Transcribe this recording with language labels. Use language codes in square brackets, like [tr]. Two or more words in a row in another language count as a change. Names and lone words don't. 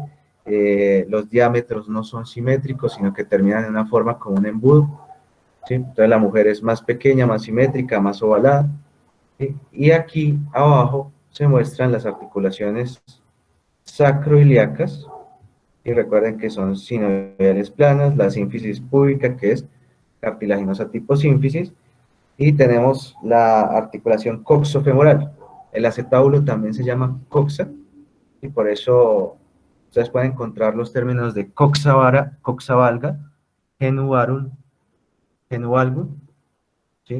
[es] Los diámetros no son simétricos, sino que terminan en una forma como un embudo, ¿sí? Entonces, la mujer es más pequeña, más simétrica, más ovalada, ¿sí? Y aquí abajo se muestran las articulaciones sacroiliacas, y recuerden que son sinoviales planas, la sínfisis púbica, que es cartilaginosa tipo sínfisis, y tenemos la articulación coxofemoral. El acetábulo también se llama coxa, y por eso ustedes pueden encontrar los términos de [la] coxa valga, [es] genuvarum, genuvalgum, ¿sí?